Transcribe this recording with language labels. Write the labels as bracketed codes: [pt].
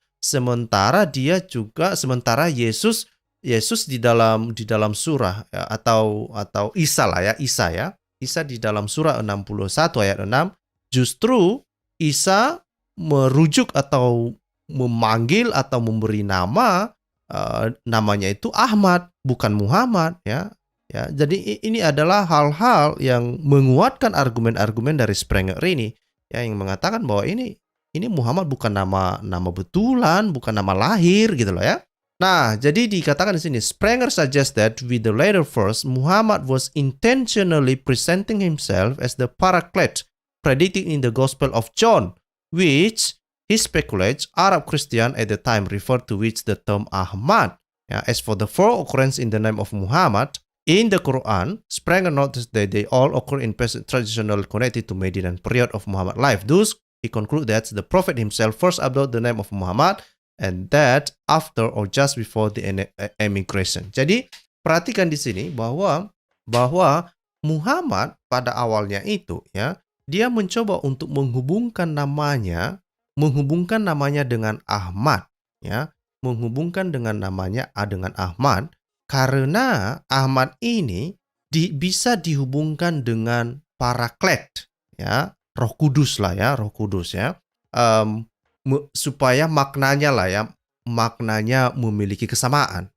[id] Sementara Yesus di dalam surah ya, atau Isa lah ya, Isa di dalam surah 61 ayat 6, justru Isa merujuk atau memanggil atau memberi nama, namanya itu Ahmad, bukan Muhammad ya. Ya, jadi ini adalah hal-hal yang menguatkan argumen-argumen dari Sprenger ini ya, yang mengatakan bahwa ini Muhammad bukan nama betulan, bukan nama lahir gitu loh ya. Nah, jadi dikatakan di sini, [en] Sprenger suggests that with the later verse, Muhammad was intentionally presenting himself as the Paraclete predicted in the Gospel of John, which he speculates Arab Christian at the time referred to which the term Ahmad. As for the four occurrences in the name of Muhammad in the Quran, Sprenger noticed that they all occur in passage traditional connected to Medinan period of Muhammad's life. Thus, he concludes that the Prophet himself first adopted the name of Muhammad, and that after or just before the emigration. [id] Jadi perhatikan di sini bahwa Muhammad pada awalnya itu ya, dia mencoba untuk menghubungkan namanya dengan Ahmad ya, menghubungkan dengan namanya dengan Ahmad, karena Ahmad ini bisa dihubungkan dengan Paraklet ya, Roh Kudus ya, supaya maknanya memiliki kesamaan.